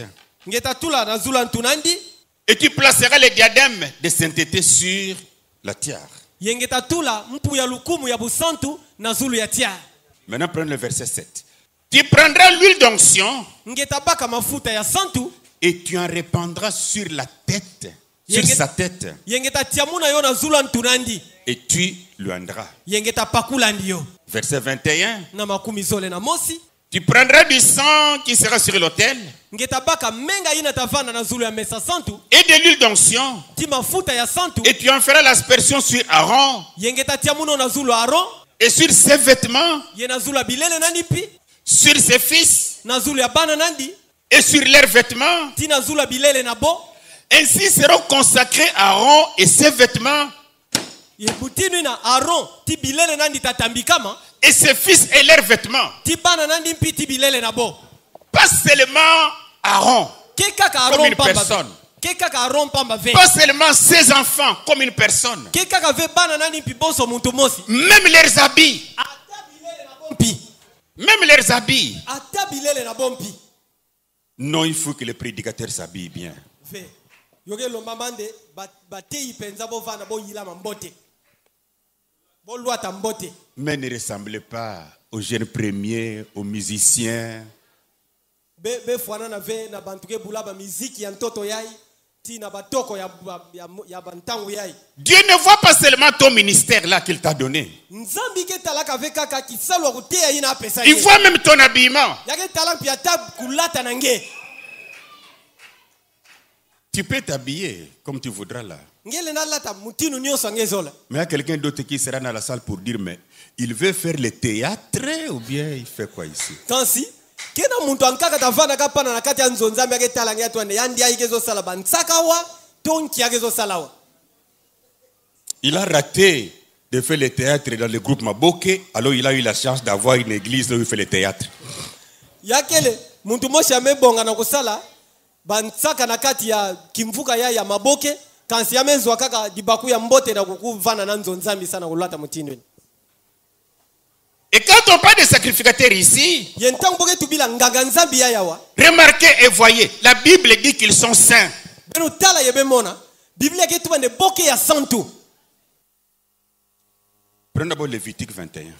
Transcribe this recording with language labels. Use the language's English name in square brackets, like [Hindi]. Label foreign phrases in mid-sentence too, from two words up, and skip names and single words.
[Kituba (Democratic Republic of Congo)] Ngeta tula na zula ntunandi. [French] et tu placeras les diadèmes de sainteté sur la tiare. [Kituba (Democratic Republic of Congo)] Yengeta tula mpu ya lukumu ya busantu na zulu ya tia. [French] Maintenant, prenez le verset 7. Tu prendras l'huile d'onction [Kituba (Democratic Republic of Congo)] Ngeta baka mafuta ya santu. [French] et tu en répandras sur la tête, sur [Kituba (Democratic Republic of Congo)] Yenge- [French] sa tête, [Kituba (Democratic Republic of Congo)] Yengeta tiamuna yo na zula ntunandi. [French] et tu lui rendras. [Kituba (Democratic Republic of Congo)] Yengeta pakula ndiyo. [French] Verset 21. [Kituba (Democratic Republic of Congo)] Na makumi zole na mosi. [French] Tu prendras du sang qui sera sur l'autel [Kituba (Democratic Republic of Congo)] Ngeta baka menga ina tavana na zulu ya mesa santu. [French] et de l'huile d'onction [Kituba (Democratic Republic of Congo)] Ti mafuta ya santu. [French] et tu en feras l'aspersion sur Aaron [Kituba (Democratic Republic of Congo)] Yengeta tiamuno na zulu Aaron. [French] et sur ses vêtements, [Kituba (Democratic Republic of Congo)] Ye na zulu ya bilele nandi pi. [French] sur ses fils [Kituba (Democratic Republic of Congo)] Na zulu ya bana nandi. [French] et sur leurs vêtements. [Kituba (Democratic Republic of Congo)] Ti na zulu ya bilele na bo. [French] Ainsi seront consacrés Aaron et ses vêtements [Kituba (Democratic Republic of Congo)] Ye butinu na Aaron. Ti bilele nandi tatambikama. [French] et ses fils et leurs vêtements. [Kituba (Democratic Republic of Congo)] Ti bana nandi pi ti bilele na bo. [French] Pas seulement Aaron, [Kituba (Democratic Republic of Congo)] Ke kaka [French] comme Aaron une [Kituba (Democratic Republic of Congo)] pamba. [French] personne. [Kituba (Democratic Republic of Congo)] Ke kaka Aaron pamba ve. [French] Pas seulement ses enfants comme une personne. [Kituba (Democratic Republic of Congo)] Ke kaka ve bana nandi pi bonso muntu mosi. [French] Même leurs habits. [Kituba (Democratic Republic of Congo)] Ata bilele na bompi. [French] Même leurs habits. [Kituba (Democratic Republic of Congo)] Ata bilele na bompi. [French] Non, il faut que les prédicateurs s'habillent bien. [Kituba (Democratic Republic of Congo)] Ve. Yoge lomba mande batei penza bo vana bo yila mambote. Bo luata mbote. [French] Mais ne ressemblez pas aux jeunes premiers, aux musiciens. [Kituba (Democratic Republic of Congo)] Be fwana na ve na bantuke bulaba miziki ya ntoto yai. Ti na batoko ya bantangu yai. [French] Dieu ne voit pas seulement ton ministère là qu'il t'a donné. [Kituba (Democratic Republic of Congo)] Nzambi ke talaka ve kaka kisalwa kutea ina pesa [French] Il voit même ton habillement. [Kituba (Democratic Republic of Congo)] Yake talaka pia tab kulata nange. [French] Tu peux t'habiller comme tu voudras là. [Kituba (Democratic Republic of Congo)] Ngele na lata mutinu nyonso ngezola. [French] Mais il y a quelqu'un d'autre qui sera dans la salle pour dire, mais il veut faire le théâtre ou bien il fait quoi ici? [Kituba (Democratic Republic of Congo)] Kansi kena muntu ankaka tavana kapana na kati ya nzonzambi yake talanga yatu ande yandi yake zo sala bansaka wa tonki yake zo sala wa. [French] Il a raté de faire le théâtre dans le groupe Maboke, alors il a eu la chance d'avoir une église où il fait le théâtre. [Kituba (Democratic Republic of Congo)] Yakele muntu moshi amebonga na kusala bansaka na kati ya kimvuka ya Maboke kansi yamenzwa kaka dibaku ya mbote na kukuvana na nzonzambi sana kulata mutindo. [French] Et quand on parle de sacrificateurs ici, remarquez et voyez, la Bible dit qu'ils sont saints. Prenons d'abord Lévitique 21.